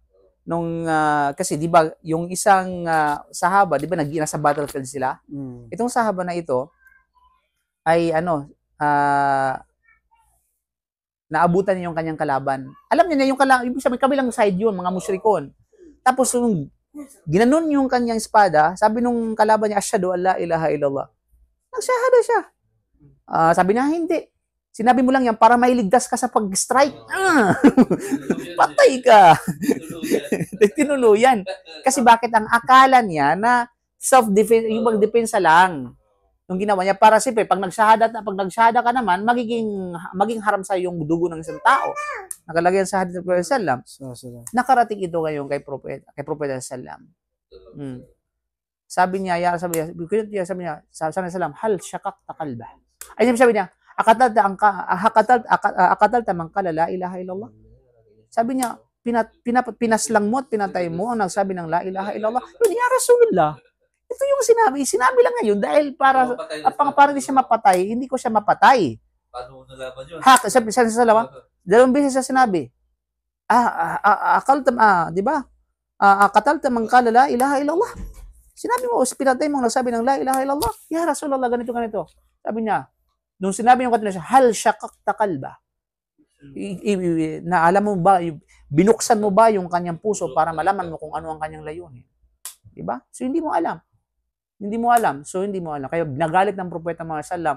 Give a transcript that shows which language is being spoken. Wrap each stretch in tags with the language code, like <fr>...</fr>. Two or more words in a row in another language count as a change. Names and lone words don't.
<tl>Kasi di ba, yung isang sahaba, di ba, nasa battlefield sila? Itong sahaba na ito, ay naabutan niya yung kanyang kalaban. Alam niya na yung ibig sabihin, kabilang side yun, mga musyrikon. Tapos, ginanon yung kanyang espada, sabi nung kalaban niya,</tl> <ar>أشهد أن لا إله إلا الله.</ar> <tl>Nagsyahada siya. Sabi niya, hindi. Sinabi mo lang yan para mailigtas ka sa pag-strike. Patay ka. Tinuluyan. Kasi bakit ang akala niya na self-defense, yung pag-depensa lang. Yung ginawa niya para siyempre pag nagsyahada ka naman maging haram sa yung dugo ng isang tao. Nakalagay sa hadith ng Prophet sallam. Nakarating ito ngayon kay Prophet sallam. Sabi niya, sabi niya, sallam,</tl> <ar>هل شققت قلبه.</ar> <tl>Ay sabi niya,</tl> <ar>أقتلت من قال لا إله إلا الله.</ar> <tl>Sabi niya, pinaslang mo at pinatay mo ang nagsabi ng</tl> <ar>لا إله إلا الله. يا رسول الله.</ar> <tl>Ito yung sinabi lang ngayon dahil para hindi siya mapatay, hindi ko siya mapatay. Paano mo nalaman yun? Sabi sa dalawa, dalawang beses siya sinabi. Di ba?</tl> <ar>أقتلت من قال لا إله إلا الله.</ar> <tl>Sinabi mo, pinatay mo ang nagsabi ng</tl> <ar>لا إله إلا الله. يا رسول الله,</ar> <tl>ganito. Sabi niya, nung sinabi niya kanina siya,</tl> <ar>هل شققت قلبه.</ar> <tl>Na alam mo ba, binuksan mo ba yung kanyang puso para malaman mo kung ano ang kanyang layunin? Di ba? So hindi mo alam. Kaya nagalit ng propeta mga sallam.</tl>